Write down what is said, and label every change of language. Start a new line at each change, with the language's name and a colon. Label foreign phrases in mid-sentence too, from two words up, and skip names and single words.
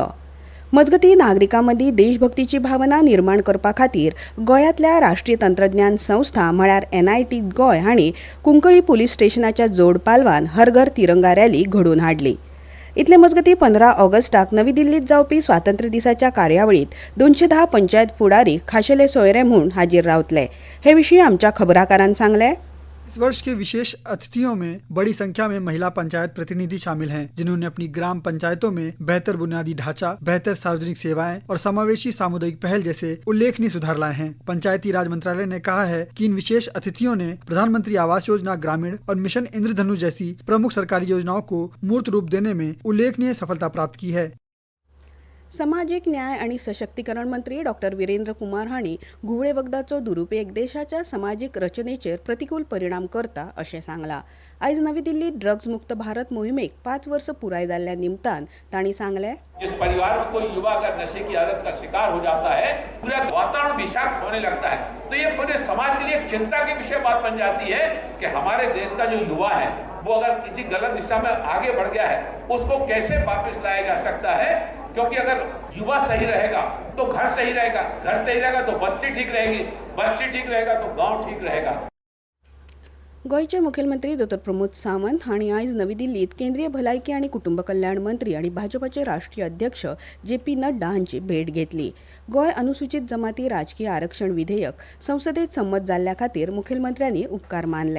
Konkani: मजगतीं नागरिकांमदीं देशभक्तीची भावना निर्माण करपा खातीर गोंयांतल्या राष्ट्रीय तंत्रज्ञान संस्था म्हळ्यार NIT गोंय हांणी कुंकळी पुलीस स्टेशनाच्या जोड पालवान हर घर तिरंगा रॅली घडोवन हाडली. इतले मजगतीं 15 ऑगस्टाक नवी दिल्लीत जावपी स्वातंत्र्य दिसाच्या कार्यावळीत 210 पंचायत फुडारी खाशेले सोयरे म्हूण हाजीर रावतले. हे विशीं आमच्या खबराकारान सांगले,
Hindi: इस वर्ष के विशेष अतिथियों में बड़ी संख्या में महिला पंचायत प्रतिनिधि शामिल हैं, जिन्होंने अपनी ग्राम पंचायतों में बेहतर बुनियादी ढांचा, बेहतर सार्वजनिक सेवाएं और समावेशी सामुदायिक पहल जैसे उल्लेखनीय सुधार लाए हैं. पंचायती राज मंत्रालय ने कहा है कि इन विशेष अतिथियों ने प्रधानमंत्री आवास योजना ग्रामीण और मिशन इंद्रधनुष जैसी प्रमुख सरकारी योजनाओं को मूर्त रूप देने में उल्लेखनीय सफलता प्राप्त की है.
Konkani: सामाजिक न्याय आणि सशक्तीकरण मंत्री डॉक्टर वीरेंद्र कुमार हांणी घुवळे वखदाचो दुरुपेग देशाच्या सामाजिक रचनेचेर प्रतिकूल परिणाम करता अशें सांगलां. आयज नवी दिल्लीत ड्रग्स मुक्त भारत मोहिमेक 5 वर्ष पुराय जाल्ल्या निमतान तांणी सांगले,
Hindi: जिस परिवार में कोई युवा अगर नशे की आदत का शिकार हो जाता है, पूरा वातावरण विषाक्त होने लगता है, तो ये पूरे समाज के लिए एक चिंता की विषय बात बन जाती है कि हमारे देश का जो युवा है वो अगर किसी गलत दिशा में आगे बढ़ गया है उसको कैसे वापस लाया जा सकता है. क्योंकि अगर युवा सही रहेगा तो घर सही रहेगा, घर सही रहेगा तो बस्ती ठीक रहेगी, बस्ती ठीक रहेगा तो गांव ठीक रहेगा.
Konkani: गोयचे मुखेलमंत्री डॉ. प्रमोद सावंत हांणी आयज नवी दिल्लीत केंद्रीय भलायकी आणि कुटुंब कल्याण मंत्री आणि भाजपाचे राष्ट्रीय अध्यक्ष JP नड्डा हांची भेट घेतली. गोय अनुसूचित जमाती राजकीय आरक्षण विधेयक संसदेत संमत जाल्ल्या खातीर मुखेलमंत्र्यांनी उपकार मानले.